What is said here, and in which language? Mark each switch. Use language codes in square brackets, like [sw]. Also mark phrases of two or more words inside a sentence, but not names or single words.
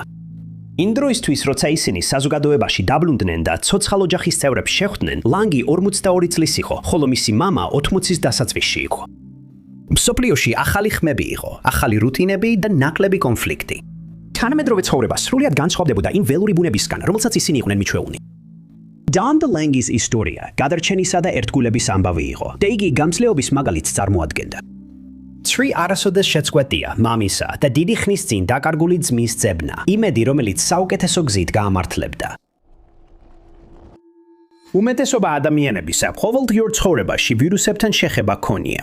[ka] იმ დროისთვის, როცა ისინი საზოგადოებაში დაბრუნდნენ და ცოცხალ ოჯახის წევრებს შეხვდნენ, ლანგი 42 წლის იყო, ხოლო მისი მამა 80-ის დასაწყისში იყო. მსოფლიოში ახალი ხმები იყო, ახალი რუტინები და ნაკლები კონფლიქტი. თანამედროვე ცხოვრება სრულად განსხვავდებოდა იმ ველური ბუნებისგან, რომელსაც ისინი იყვნენ მიჩვეულნი. Don the Lang's ისტორია გადარჩენისა და ერთგულების ამბავი იყო და იგი გამძლეობის მაგალითს წარმოადგენდა. Tri არასოდეს შეწყვეტია მამისა და დიდი ხნის წინ დაკარგული ძმის ძებნა, იმედი, რომელიც საუკეთესო გზით გაამართლებდა. უმეტესობა ადამიანებისა ყოველდღიურ ცხოვრებაში ვირუსებთან შეხება ქონია.